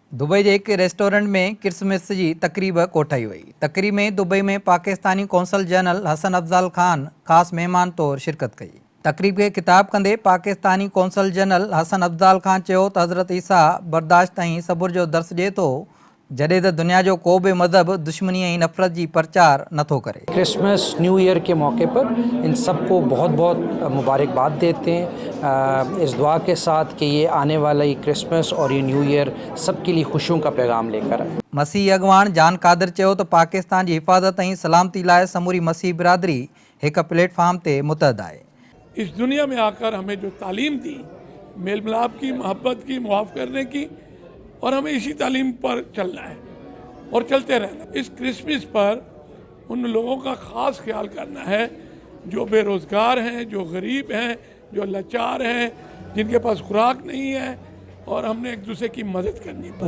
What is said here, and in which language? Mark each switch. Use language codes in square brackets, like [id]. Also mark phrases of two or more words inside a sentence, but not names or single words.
[ur] دبئی کے ایک ریسٹورنٹ میں کرسمس کی تقریب کوٹھائی ہوئی. [sd] तकरीब में दुबई में पाकिस्तानी कौंसल जनरल हसन अफजल खान खास मेहमान तौर शिरकत कई। तकरीब के खिताब कंदे पाकिस्तानी कौंसल जनरल हसन अफजल खान चयो त हज़रत ईसा बर्दाश्त ऐं सबुर जो दर्स ॾिए थो, जॾहिं त दुनिया जो को भी मज़हब दुश्मनी ऐं नफ़रत जी प्रचार नथो करे। [ur] کرسمس [en] New Year [ur] کے موقع پر ان سب کو بہت بہت مبارکباد دیتے ہیں، اس دعا کے ساتھ کہ یہ آنے والا یہ کرسمس اور یہ [en] New Year [ur] سب کے لیے خوشیوں کا پیغام لے کر آئے. [sd] मसीह अगवान जान कादर चयो त पाकिस्तान की हिफाजत ऐं सलामती लाइ समूरी मसीह बिरादरी एक प्लेटफॉर्म ते मुतहद आहे। [ur] اس دنیا میں آ کر ہمیں جو تعلیم دی، میل ملاپ کی، محبت کی، معاف کرنے کی، اور ہمیں اسی تعلیم پر چلنا ہے اور چلتے رہنا. اس کرسمس پر ان لوگوں کا خاص خیال کرنا ہے جو بے روزگار ہیں، جو غریب ہیں، جو لاچار ہیں، جن کے پاس خوراک نہیں ہے، اور ہم نے ایک دوسرے کی مدد کرنی ہے.